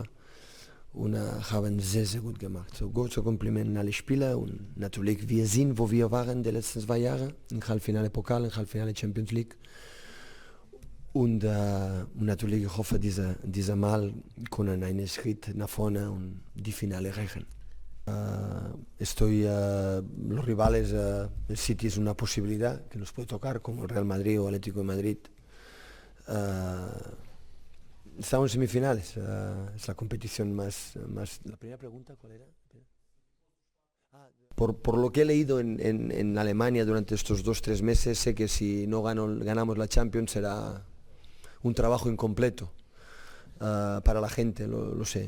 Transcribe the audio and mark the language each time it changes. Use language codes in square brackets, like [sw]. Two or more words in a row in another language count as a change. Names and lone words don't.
[de] Und haben sehr, sehr gut gemacht. So große Kompliment an alle Spieler und natürlich wir sind, wo wir waren die letzten 2 Jahre, im Halbfinale Pokal, im Halbfinale Champions League. Und natürlich ich hoffe, dieser Mal können einen Schritt nach vorne und die Finale erreichen. [es] Los rivales, el City es una posibilidad que nos puede tocar, como el Real Madrid o Atlético de Madrid. Estamos en semifinales, es la competición más... ¿La primera pregunta cuál era? Por lo que he leído en Alemania durante estos 2-3 meses, sé que si no ganamos la Champions será un trabajo incompleto para la gente, lo sé.